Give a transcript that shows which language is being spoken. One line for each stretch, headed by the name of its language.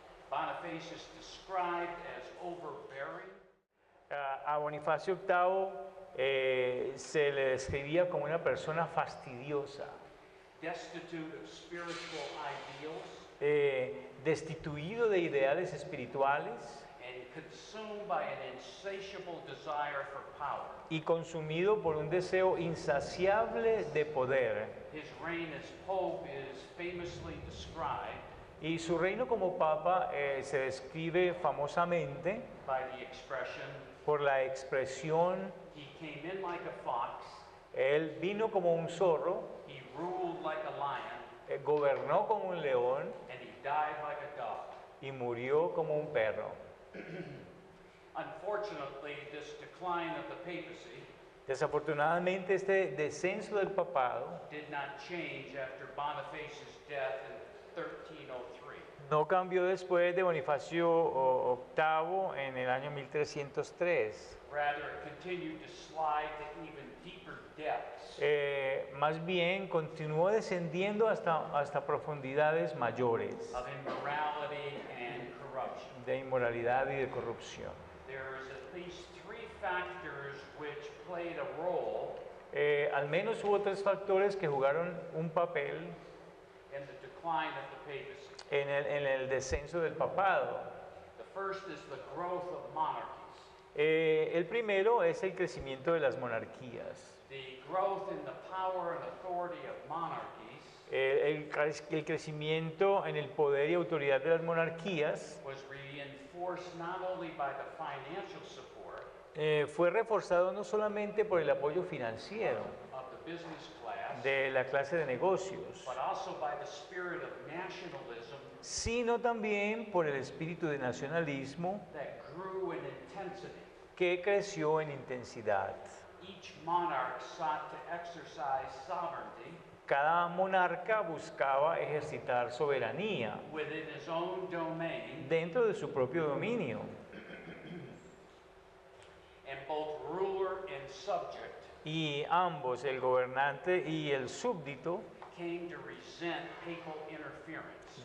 English: Boniface is described as overbearing,
Spanish: A Bonifacio VIII se le describía como una persona fastidiosa,
English: destitute of spiritual ideals,
Spanish: destituido de ideales espirituales
English: and consumed by an insatiable desire for power.
Spanish: y consumido por un deseo insaciable de poder.
English: His reign as pope is famously described
Spanish: Y su reino como papa se describe famosamente
English: by the expression,
Spanish: por la expresión,
English: he came in like a fox,
Spanish: él vino como un zorro,
English: he ruled like a lion,
Spanish: gobernó como un león
English: and he died like a dog.
Spanish: y murió como un perro.
English: Unfortunately, this decline of the papacy
Spanish: Desafortunadamente este descenso del papado
English: did not change after Boniface's death in 1303.
Spanish: no cambió después de Bonifacio VIII en el año 1303.
English: Rather, it continued to slide to even deeper depths
Spanish: Más bien continuó descendiendo hasta profundidades mayores
English: of immorality and corruption.
Spanish: de inmoralidad y de corrupción.
English: There is at least three factors which played a role
Spanish: Al menos hubo tres factores que jugaron un papel
English: in the decline of the papacy.
Spanish: en el descenso del papado.
English: The first is the growth of monarchies.
Spanish: El primero es el crecimiento de las monarquías.
English: The growth in the power and authority of monarchies
Spanish: El crecimiento en el poder y autoridad de las monarquías
English: was reinforced not only by the financial support
Spanish: fue reforzado no solamente por el apoyo financiero
English: of the business class,
Spanish: de la clase de negocios,
English: but also by the spirit of nationalism
Spanish: sino también por el espíritu de nacionalismo
English: that grew in intensity.
Spanish: que creció en intensidad.
English: Each monarch sought to exercise sovereignty
Spanish: Cada monarca buscaba ejercitar soberanía
English: within his own domain,
Spanish: dentro de su propio dominio,
English: and both ruler and subject
Spanish: y ambos, el gobernante y el súbdito,
English: came to resent papal interference.